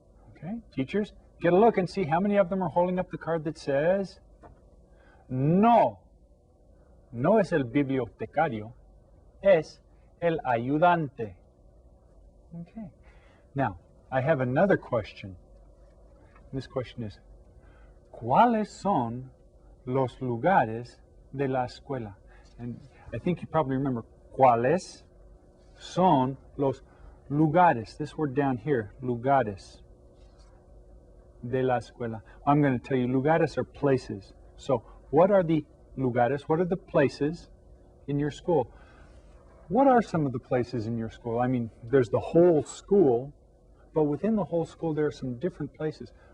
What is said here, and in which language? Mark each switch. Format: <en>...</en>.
<en>Okay, teachers, get a look and see how many of them are holding up the card that says no.</en> <es>No es el bibliotecario. Es el ayudante. Okay.</es> <en>Now, I have another question. This question is,</en> <es>¿cuáles son los lugares de la escuela?</es> <en>And I think you probably remember,</en> <es>¿cuáles son los lugares?</es> <en>This word down here,</en> <es>lugares de la escuela.</es> <en>I'm going to tell you, lugares are places. So, what are the lugares? What are the places in your school? What are some of the places in your school? I mean, there's the whole school, but within the whole school, there are some different places.</en>